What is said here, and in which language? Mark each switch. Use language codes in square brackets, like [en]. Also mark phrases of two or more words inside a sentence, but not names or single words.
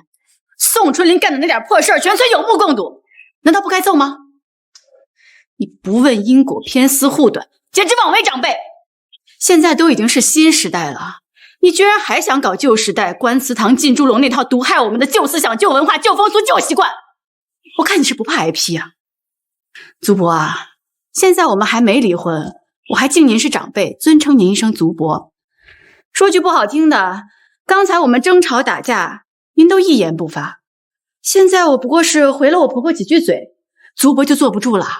[zh] 宋春林幹的那點破事兒，全村有目共睹，難道不該揍嗎？你不問因果，偏私護短，簡直枉為長輩。現在都已經是新時代了，你居然還想搞舊時代關祠堂進豬籠那套毒害我們的舊思想、舊文化、舊風俗、舊習慣？我看你是不怕挨批啊！祖伯啊，現在我們還沒離婚，我還敬您是長輩，尊稱您一聲祖伯。說句不好聽的，剛才我們爭吵打架，您都一言不發。現在我不過是回了我婆婆幾句嘴，祖伯就坐不住了。